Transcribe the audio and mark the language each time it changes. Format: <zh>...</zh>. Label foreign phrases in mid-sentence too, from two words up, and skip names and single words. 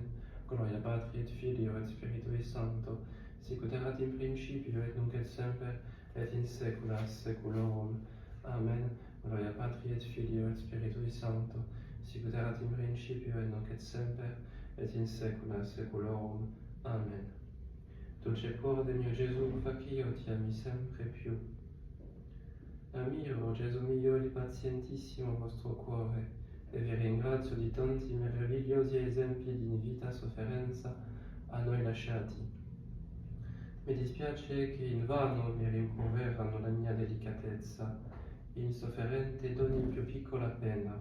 <la>Gloria Patri et Filio et Spiritui Sancto, sicut erat in principio et nunc et semper, et in saecula saeculorum. Amen. Gloria Patri et Filio et Spiritui Sancto, sicut erat in principio et nunc et semper, et in saecula saeculorum. Amen.</la> <it>Dulce cuore del mio Gesù, faci io ti ami sempre più. Ammiro, Gesù mio, il pazientissimo vostro cuore, e vi ringrazio di tanti meravigliosi esempi di vita sofferenza a noi lasciati. Mi dispiace che invano mi rimproverano la mia delicatezza, insofferente d'ogni più piccola pena.</it>